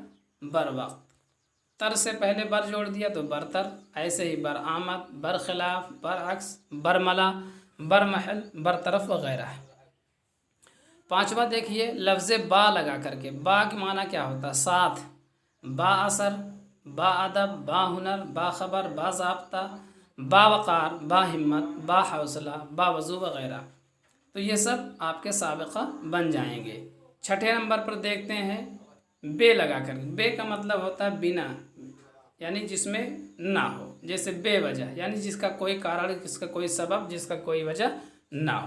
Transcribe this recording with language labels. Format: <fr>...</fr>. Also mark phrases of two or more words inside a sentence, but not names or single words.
<ur>بر وقت۔ تر سے پہلے بر جوڑ دیا تو برتر۔ ایسے ہی برآمد، برخلاف، برعکس، برملا، برمحل، برطرف وغیرہ۔ پانچواں دیکھیے، لفظ با لگا کر کے۔ با کے معنی کیا ہوتا ہے؟ ساتھ، با اثر، با ادب، با ہنر، با خبر، با ضابطہ، با وقار، با ہمت، با حوصلہ، با وضو وغیرہ۔ تو یہ سب آپ کے سابقہ بن جائیں گے۔ چھٹے نمبر پر دیکھتے ہیں، بے لگا کر۔ بے کا مطلب ہوتا ہے بنا، یعنی جس میں نہ ہو۔ جیسے بے وجہ، یعنی جس کا کوئی کارن، جس کا کوئی سبب، جس کا کوئی وجہ نہ ہو۔</ur>